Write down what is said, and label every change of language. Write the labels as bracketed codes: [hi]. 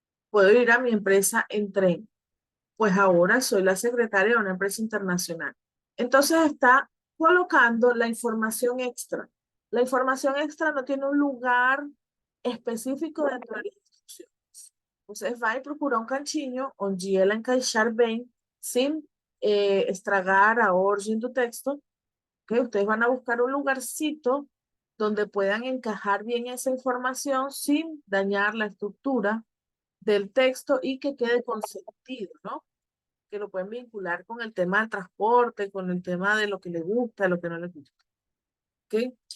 [es] Puedo ir a mi empresa en tren, pues ahora soy la secretaria de una empresa internacional. Entonces está colocando la información extra. La información extra no tiene un lugar específico dentro de la instrucción. [pt] Vocês vai procurar um cantinho onde ela encaixar bem, sin estragar a orden do texto. [es] ¿Okay? Ustedes van a buscar un lugarcito donde puedan encajar bien esa información sin dañar la estructura del texto y que quede con sentido, ¿no? Que lo pueden vincular con el tema del transporte, con el tema de lo que les gusta, lo que no les gusta. ¿Ok?